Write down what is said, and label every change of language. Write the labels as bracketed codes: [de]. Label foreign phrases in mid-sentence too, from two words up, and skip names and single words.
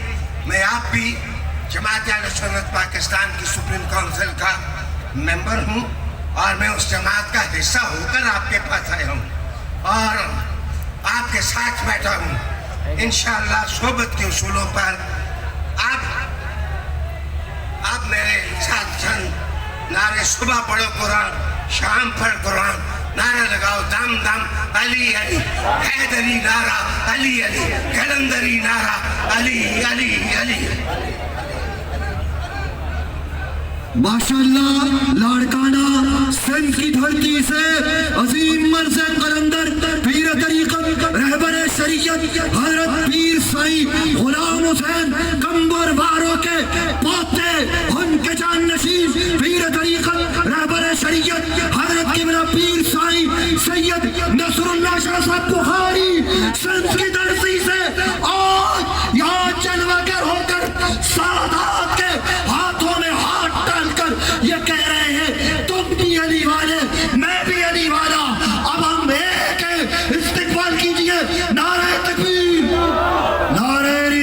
[ur] میں آپ بھی جماعت اہل سنت پاکستان کی [en] supreme council [ur] کا ممبر ہوں اور میں اس جماعت کا حصہ ہو کر آپ کے پاس آیا ہوں اور آپ کے ساتھ بیٹھا ہوں. انشاءاللہ صحبت کے اصولوں پر آپ میرے ساتھ چند نعرے، صبح پڑھو قرآن، شام پڑھ قرآن، نعرہ لگاؤ دم دم علی علی، حیدری نعرہ علی علی، قلندری نعرہ علی علی علی. ماشاءاللہ، لاڑکانہ سندھ کی دھرتی سے عظیم مرض قلندر، پیر طریقت، رہبر شریعت حضرت پیر سائیں غلام حسین کنبر والوں کے پوتے، ان کے جانشین پیر طریقت، رہبر شریعت حضرت قبلہ پیر سائیں سید نصراللہ شاہ صاحب بخاری سندھ کی دھرتی سے آج یہاں جلوہ گر ہو کر سادات کے ہاتھوں میں ہاتھ ڈال کر یہ کہہ رہے ہیں تم بھی علی والے، میں بھی علی والا. اب ہم ایک استقبال کیجیے، نعرے تکبیر، نعرے